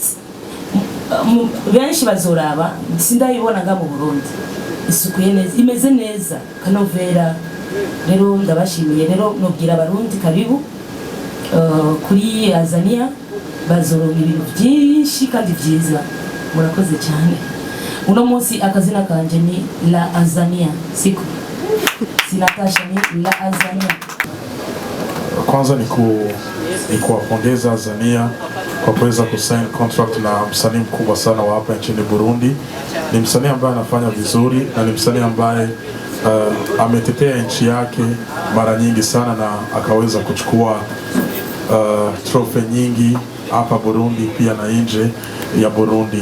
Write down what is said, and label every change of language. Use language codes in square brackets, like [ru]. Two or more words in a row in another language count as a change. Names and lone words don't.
[rn] benshi bazoraba sindayibona nga mu Burundi isukuye neza imeze neza kanovera rero ndabashimiye rero nobwira abarundi karibu kuri Azania bazoronka ibintu byinshi kandi byiza murakoze cyane uno munsi akazina kanje ni La Azania siku Natasha ni La Azania. [sw] Kwanza ni kuwapongeza Azania kwa kuweza kusign contract na msanii mkubwa sana wa hapa nchini Burundi. Ni msanii ambaye anafanya vizuri na ni msanii ambaye ametetea nchi yake mara nyingi sana na akaweza kuchukua trophy nyingi hapa Burundi pia na nje ya Burundi.